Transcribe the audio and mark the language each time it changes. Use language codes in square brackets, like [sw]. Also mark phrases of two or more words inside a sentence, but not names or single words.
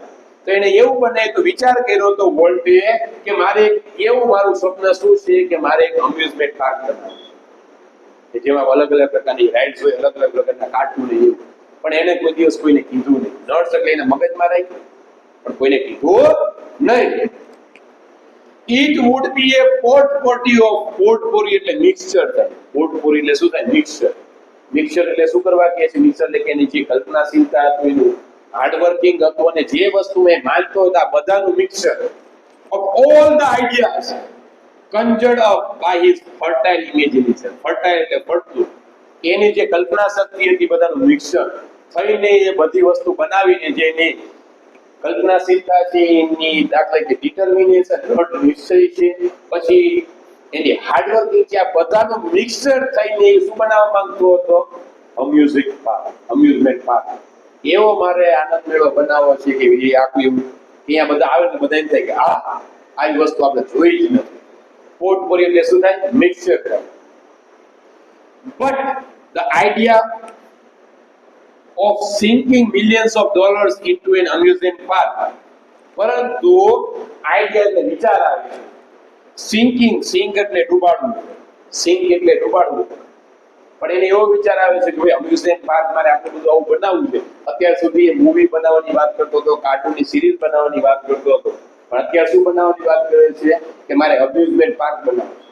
[gu] તો એને એવું બને તો વિચાર કર્યો તો વોલ્ટે કે મારે એવું મારું સ્વપ્ન શું છે કે મારે એક [en] amusement park [gu] બનાવવું કે જેમાં અલગ અલગ પ્રકારની રાઇડ્સ હોય, અલગ અલગ પ્રકારના કાર્ટૂન હોય એવું. પણ એને કોઈ દિવસ કોઈને કીધું નહીં. નર્સ એટલે એને મગજમાં રાખ્યું પણ કોઈને કીધું નહીં. [en] It would be a potpourri of potpourri [gu] એટલે મિક્સચર થાય. પોટપોરી એટલે શું થાય? મિક્સચર. મિક્સચર એટલે શું કરવા કહે છે? મિક્સચર એટલે કે એની જે કલ્પનાશીલતા હતું, એનું હાર્ડવર્કિંગ હતું અને જે વસ્તુ એ માનતો હતો આ બધાનું મિક્સચર [en] of all the ideas conjured up by his fertile imagination. [gu] fertile એટલે ફળતું. એની જે કલ્પના શક્તિ હતી બધાનું મિક્સચર થઈને એ બધી વસ્તુ બનાવીને જે એની કલ્પનાશીલતા છે, એની દાખલા કે ડિટર્મિનેશન, દ્રઢ નિશ્ચય છે, પછી એની હાર્ડવર્કિંગ છે, આ બધાનું મિક્સચર થઈને એ શું બનાવવા માંગતો હતો? [en] amusement park. [gu] એવો મારે આનંદ મેળો બનાવવો છે કે એ આખું એવું અહીંયા બધા આવે ને બધા એમ થાય કે આવી વસ્તુ આપણે જોઈ જ નથી. પોટપોરી એટલે શું થાય? મિક્સચર થાય. [en] But the idea of sinking millions of dollars into an amusement park. [gu] પરંતુ આઈડિયા એટલે વિચાર આવે છે. સિંક એટલે ડૂબાડવું, સિંક એટલે ડૂબાડવું. પણ એને એવો વિચાર આવે છે કે ભાઈ [en] amusement park [gu] મારે આટલું બધું આવું બનાવવું છે. અત્યાર સુધી એ મૂવી બનાવવાની વાત કરતો હતો, કાર્ટૂનની સિરીઝ બનાવવાની વાત કરતો હતો, પણ અત્યારે શું બનાવવાની વાત કરે છે કે મારે [en] amusement park [gu] બનાવવું છે.